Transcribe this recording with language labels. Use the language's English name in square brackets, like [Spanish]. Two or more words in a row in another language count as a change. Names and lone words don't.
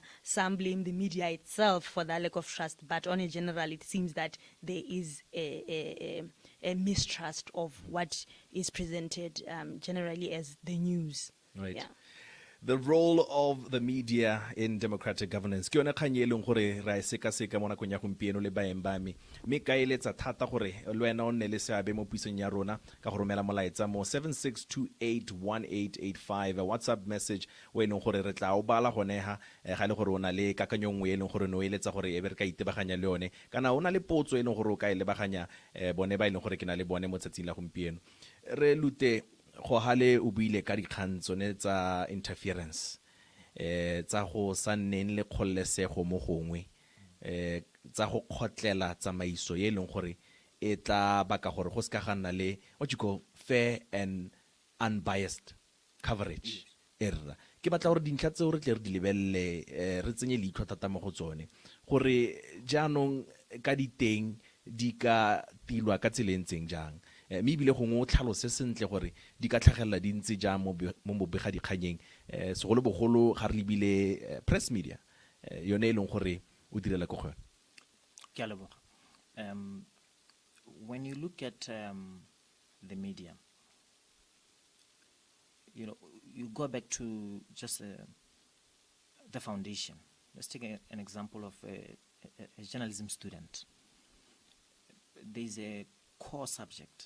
[English] Some blame the media itself for their lack of trust. But on a general, it seems that there is a mistrust of what is presented generally as the news. Right. Yeah. The role of the media in democratic governance. [Tswana] Ke yone kgang e leng gore ra e seka-seka mo nakong ya gompieno le baeng ba me. Mme ka eletsa thata gore le wena o nne le seabe mo puisong ya rona ka go romela molaetsa mo 76281885, a WhatsApp message o e leng gore re tla o bala gone ga le gore o na le kakanyo nngwe e leng gore no eletsa gore e be re ka itebaganya le yone, kana o na le potso e leng gore o ka e lebaganya bone ba e leng gore ke na le bone mo tsatsing la gompieno. Re lute go hale o buile ka dikgang tsone tsa interference, tsa go sa nneng le kgololesego mo gongwe, tsa go kgotlela tsamaiso e leng gore e tla baka gore go se ka ga nna le [English] what you call fair and unbiased coverage. [Tswana] Erra ke batla gore dintlha tseo re tle re di lebelle, re tsenye leitlho thata mo go tsone, gore jaanong ka diteng di ka tilwa ka tselentseng jang. Mme ebile gongwe o tlhalose sentle gore di ka tlhagelela di ntse jang mo bobega dikganyeng, segolobogolo ga re lebile [English] press media [Tswana] yone e leng gore o direla ko go yone. Ke a leboga. [English] When you look at the media, you go back to just the foundation. Let's take an example of a journalism student. There's a core subject.